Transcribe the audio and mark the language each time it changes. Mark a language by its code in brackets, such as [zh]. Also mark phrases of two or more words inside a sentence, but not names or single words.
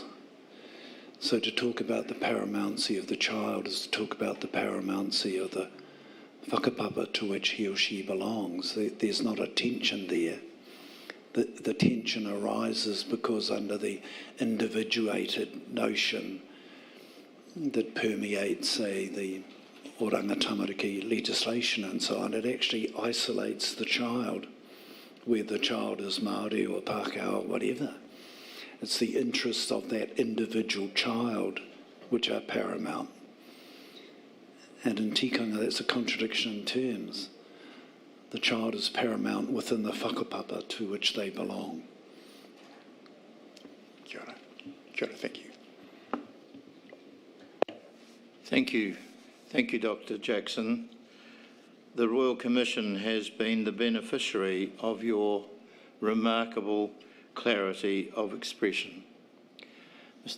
[en] So to talk about the paramountcy of the child is to talk about the paramountcy of the whakapapa to which he or she belongs. There's not a tension there. The tension arises because under the individuated notion that permeates, say, the oranga tamariki legislation and so on, it actually isolates the child, whether the child is Māori or Pākehā or whatever. It's the interests of that individual child which are paramount. And in tikanga, that's a contradiction in terms. The child is paramount within the whakapapa to which they belong. [mi] Kia ora. Kia ora, [en] thank you. Thank you. Thank you, Dr. Jackson. The Royal Commission has been the beneficiary of your remarkable clarity of expression. Mr.